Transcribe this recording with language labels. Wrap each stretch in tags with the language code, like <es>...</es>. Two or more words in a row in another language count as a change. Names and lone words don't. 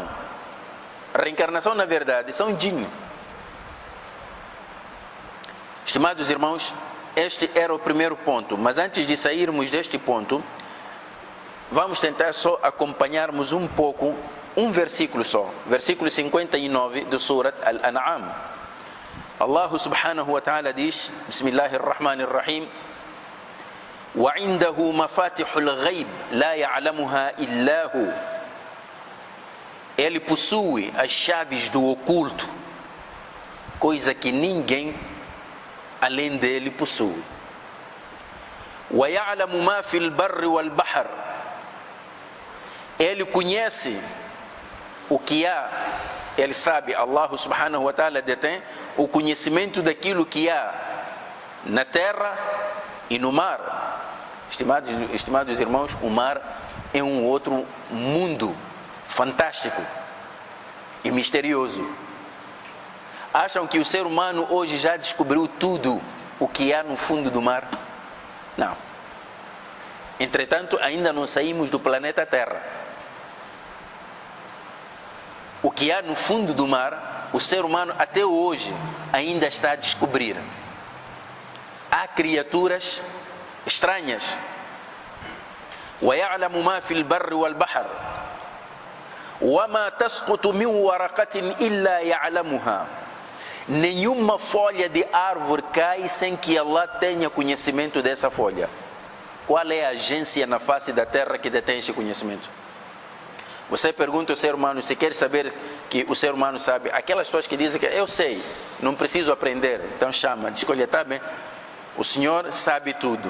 <pt>Reencarnação, na verdade, são jinn. Estimados irmãos, este era o primeiro ponto, mas antes de sairmos deste ponto, vamos tentar só acompanharmos um pouco, um versículo só, versículo 59 do Surat Al-An'am.</pt> <ar>الله سبحانه وتعالى</ar> <pt>diz,</pt> <ar>بسم الله الرحمن الرحيم, وعنده مفاتح الغيب لا يعلمها إلا هو.</ar> <pt>Ele possui as chaves do oculto, coisa que ninguém além dele possui.</pt> <ar>ويعلم ما في البر والبحر.</ar> <pt>Ele conhece o que há, ele sabe,</pt> <ar>الله سبحانه وتعالى</ar> <pt>detém o conhecimento daquilo que há na terra e no mar. Estimados irmãos, o mar é um outro mundo fantástico e misterioso. Acham que o ser humano hoje já descobriu tudo o que há no fundo do mar? Não. Entretanto, ainda não saímos do planeta Terra. O que há no fundo do mar, o ser humano até hoje ainda está a descobrir. Há criaturas estranhas.</pt> <ar>وَيَعْلَمُ مَا فِي الْبَرِّ وَالْبَحْرِ وَمَا تَسْقُطُ مِنْ وَرَقَةٍ إِلَّا يَعْلَمُهَا.</ar> <pt>Nenhuma folha de árvore cai sem que Allah tenha conhecimento dessa folha. Qual é a agência na face da terra que detém esse conhecimento? Você pergunta ao ser humano, se quer saber que o ser humano sabe, aquelas pessoas que dizem que eu sei, não preciso aprender, então chama, diz, olha, tá bem, o Senhor sabe tudo.</pt>